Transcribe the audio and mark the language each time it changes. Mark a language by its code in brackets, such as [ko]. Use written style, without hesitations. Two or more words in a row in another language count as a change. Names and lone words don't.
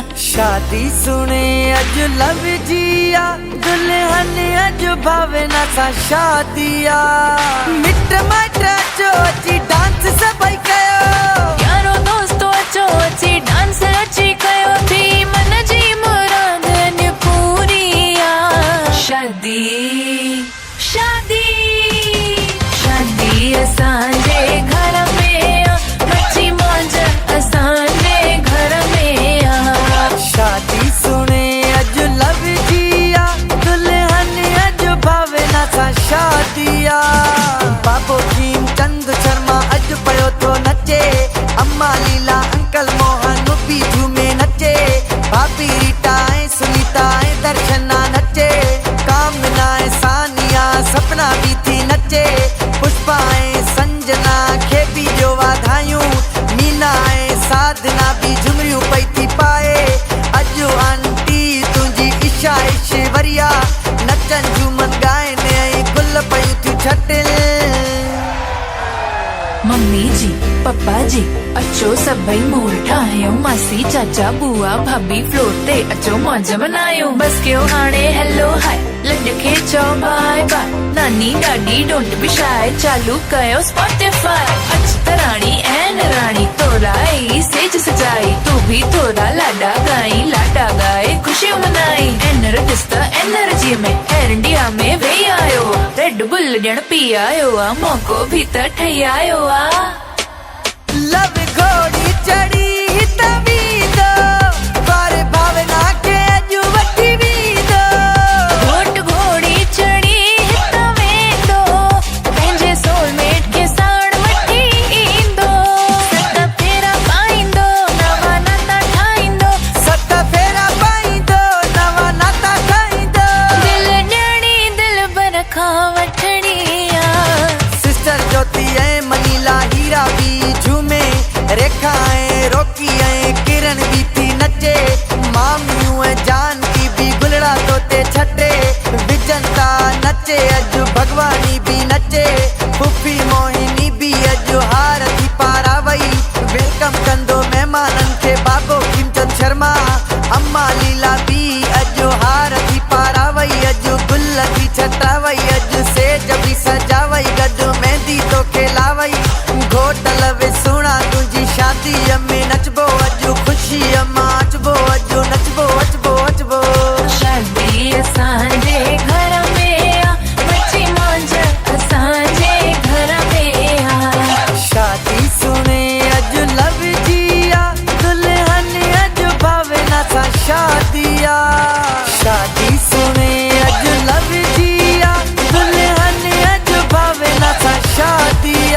[sd] शादी सुने अज लव जिया, दुल्हन अज भावना सा शादिया। मिट माइट अचो अची डांस सभई कयो, यारो दोस्तो अचो अची डांस अची कयो, थी मन जी मुराद अॼु पूरी आ। शादी शादी शादी असांजे घर में आ, मची मौज असांजे घर में आ। शादी सुने अज लव जिया, दुल्हन अज भावना सा शादिया। बाबो भीम चंद शर्मा अज पयो तो नचे, अम्मा लीला अंकल मोहन भी झूमे नचे। भाभी रीटा ऐं सुनीता ऐं दर्शना नचे, कामना ऐं सानिया सपना भी थी नचे। पुष्पा ऐं संजना खे भी ॾियो वाधायूं, मीना ऐं साधना भी झुमरियूं पई थी पाए। अॼु आंटी तुंहिंजी ईशा ऐश्वर्या नचन झूमन ॻाइनि ऐं गुल पयूं थियूं छटिल। मम्मी जी पप्पा जी अचो सभई मूड ठाहियूं, मासी चाचा बुआ भाभी फ्लोर ते अचो मौज मनायूं। बस कयो हाणे [en] hello hi, [sd] लॾ खे चओ [en] bye bye, [sd] नानी ॾाॾी [en] don't be shy, [sd] चालू कयो स्पॉटिफाई। अच त राणी ऐं राणी तोरा ई सेज सजाई, तू भी थोरा लाडा गाई, लाडा गाए खुशियूं मनाई। एनर्जिस त एनर्जी में एयर इंडिया में वेई आयो, रेड बुल ॾियण पी आयो आ, मौको भी त ठही आयो आ। लव घोड़ी चढ़ी तवीदो, पर भावना के अॼु वठी वीदो। घोट घोड़ी चढ़ी तवेंदो, पंहिंजे सोलमेट खे साण वठी ईंदो। सत फेरा पाईंदो, नवा नाता ठाहींदो। सत फेरा पाईंदो, नवा नाता ठाहींदो। दिल ॾियणी दिल बर खां वठणी आ। सिस्टर ज्योति ऐं मनीला हीरा भी झूमे, रेखा ऐं रोकी ऐं किरण भी थी नचे। मामियूं ऐं जानकी भी गुलड़ा तोते छटे, विजंता नचे अॼु भगवानी भी नचे। फुफी मोहिनी भी अॼु हार थी पारावई, वेलकम कंदो महिमाननि खे बाबो भीमचंद शर्मा। अम्मा लीला भी अॼु हार थी पारावई, अॼु गुल थी छटावई, अॼु सेज भी सजावई, गॾु मेहंदी तो खेलावई। घोट लवे सुणा तुंहिंजी शादीअ में नचबो, अॼु ख़ुशीअ मां अचबो, अॼु नचबो अचबो अचबो। शादी असांजे घर में आ, मची मौज असांजे घर में आ। शादी सुने अॼु लव जिया, दुल्हन अॼु भावना सा शादिया। शादी सुने अॼु लव जिया, दुल्हन अॼु भावना सा शादिया।